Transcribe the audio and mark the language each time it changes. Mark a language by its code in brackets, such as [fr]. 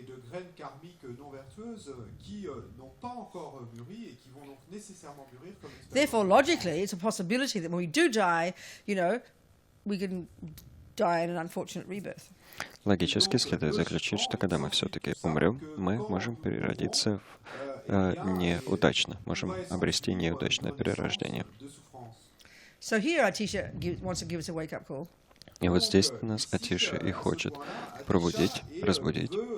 [fr] graines karmiques non vertueuses qui n'ont pas encore mûri et qui vont donc nécessairement mûrir comme expérience. [en] Therefore, logically, it's a possibility that when we do die, we can die in an unfortunate rebirth. [ru] Логически следует заключить, что когда мы все-таки умрем, мы можем переродиться неудачно, можем обрести неудачное перерождение. [en] So here, Atisha wants to give us a wake-up call. [ru] И вот здесь нас Атиша и хочет пробудить, разбудить.